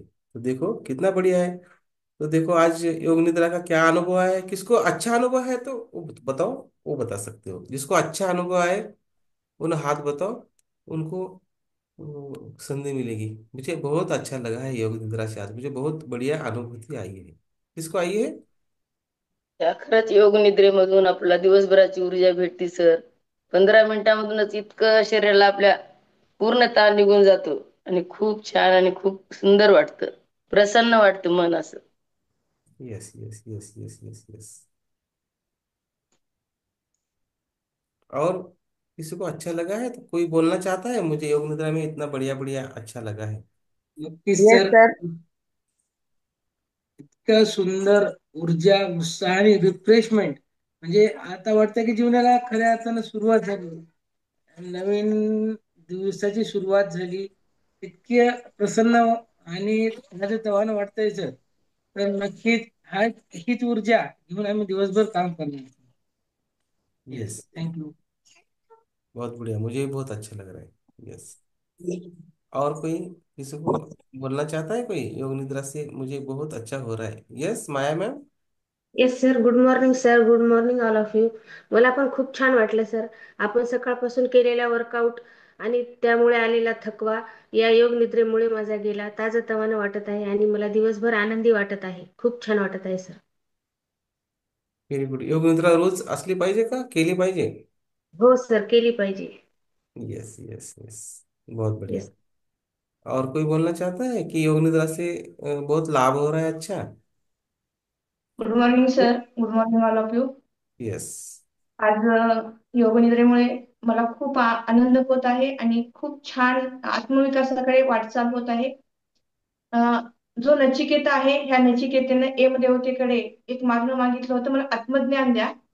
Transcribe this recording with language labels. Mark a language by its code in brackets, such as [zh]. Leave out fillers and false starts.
[hi] तो देखो कितना बढ़िया है। तो देखो आज योग निद्रा का क्या अनुभव है, किसको अच्छा अनुभव है तो वो बताओ। वो बता सकते हो, जिसको अच्छा अनुभव है उन हाथ बताओ, उनको संधि मिलेगी। मुझे बहुत अच्छा लगा है योग निद्रा से, आज मुझे बहुत बढ़िया अनुभूति आई है। किसको आई है? [mr] या खरंच योग निद्रेमधून आपल्याला दिवसभराची ऊर्जा भेटते सर. 15 मिनिटांमधूनच इतकं शरीराला आपल्या पूर्ण ताण निघून जातो आणि खूप छान आणि खूप सुंदर वाटतं. प्रसन्न वाटतं मन असं. [en] Yes yes yes yes yes yes. [hi] और किसी को अच्छा लगा है तो कोई बोलना चाहता है, मुझे योग निद्रा में इतना बढ़िया बढ़िया अच्छा लगा है। [mr] नक्कीच [en] Yes sir. Sir. [mr] इतकं सुंदर ऊर्जा, उत्साह आणि रिफ्रेशमेंट, म्हणजे आता वाटतं की जीवनाला खऱ्या अर्थानं सुरुवात झाली, नवीन दिवसाची सुरुवात झाली. इतके प्रसन्न आणि तवानं वाटतंय सर. तर नक्कीच हीच ऊर्जा घेऊन आम्ही दिवसभर काम करणार. [en] Yes, yes. Thank you. [hi] बहुत बढ़िया, मुझे भी बहुत अच्छा लग रहा है। यस। और कोई किसी को बोलना चाहता है कोई, योग निद्रा से मुझे बहुत अच्छा हो रहा है। [en] Yes Maya ma'am. Yes sir. Good morning sir. Good morning all of you. [mr] मला पण खूप छान वाटलं [en] Sir. [mr] आपण सकाळपासून केलेला वर्कआउट आणि त्यामुळे आलेला थकवा या योग निद्रेमुळे माझा गेला. ताजंतवानं वाटत आहे आणि मला दिवसभर आनंदी वाटत आहे. खूप छान वाटत आहे सर. [en] Very good. [mr] योग निद्रा रोज असली पाहिजे का, केली पाहिजे? हो सर, केली पाहिजे. [en] Yes yes yes. [hi] बहुत बढ़िया। [en] Yes. [hi] और कोई बोलना चाहता है कि योग निद्रा से बहुत लाभ हो रहा है? अच्छा। [en] Good morning sir. Good morning all of you. Yes. [mr] आज योग निद्रेमुळे मला खूप आनंद होत आहे आणि खूप छान आत्मविकासाकडे वाटचाल होत आहे. अ, जो नचिकेता आहे, ह्या नचिकेतेने एम देवतेकडे एक मागणं मागितलं होतं, मला आत्मज्ञान द्या.